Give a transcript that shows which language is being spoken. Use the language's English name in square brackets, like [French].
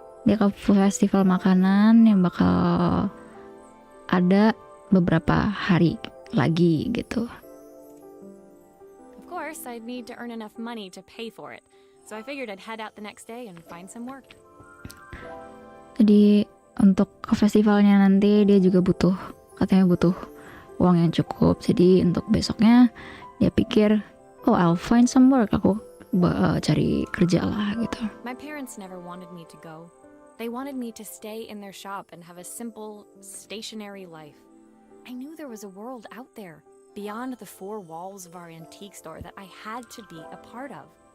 [Indonesian] Dia ke festival makanan yang bakal ada beberapa hari lagi gitu. [English] Of course, I'd need to earn enough money to pay for it, so I figured I'd head out the next day and find some work. [Indonesian] Jadi untuk ke festivalnya nanti dia juga katanya butuh uang yang cukup. Jadi untuk besoknya dia pikir, [English] oh I'll find some work, [Indonesian] aku cari kerja lah gitu. [English] My parents never wanted me to go. They wanted me to stay in their shop and have a simple, stationary life. I knew there was a world out there, beyond the four walls of our antique store, that I had to be a part of.